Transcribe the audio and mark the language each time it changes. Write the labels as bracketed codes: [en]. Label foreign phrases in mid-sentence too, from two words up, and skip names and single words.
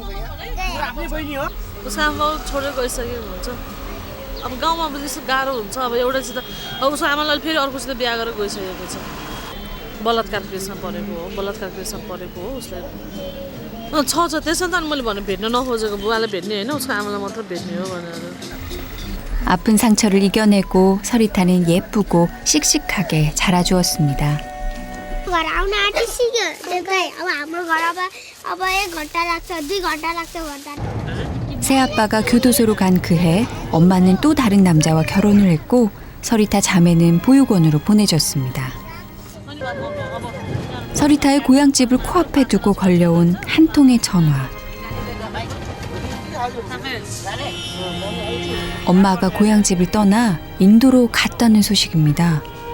[ne] उसको आमा छोडेर गइसकेको हुन्छ अब गाउँमा पनि त्यस्तो गाह्रो हुन्छ अब एउटासित अब उसको आमालाई फेरि अर्कोसित बिहा गरेर गइसकेको छ बलात्कार केसमा परेको हो उसलाई छ त्यसमा त मैले भने भेट्न नखोजेको बुवालाई भेट्ने होइन उसको आमालाई मात्र भेट्ने हो भनेर [ko] 아픈 상처를 이겨내고 서리타는 예쁘고 씩씩하게 자라주었습니다. [ne] घर आउन आँटिसक्यो त्यही अब हाम्रो घर अब 1 घन्टा लाग्छ 2 घन्टा लाग्छ भन्दा [ko] 새아빠가 교도소로 간 그해 엄마는 또 다른 남자와 결혼을 했고 서리타 자매는 보육원으로 보내졌습니다. 서리타의 고향집을 코앞에 두고 걸려온 한 통의 전화. 엄마가 고향집을 떠나 인도로 갔다는 소식입니다.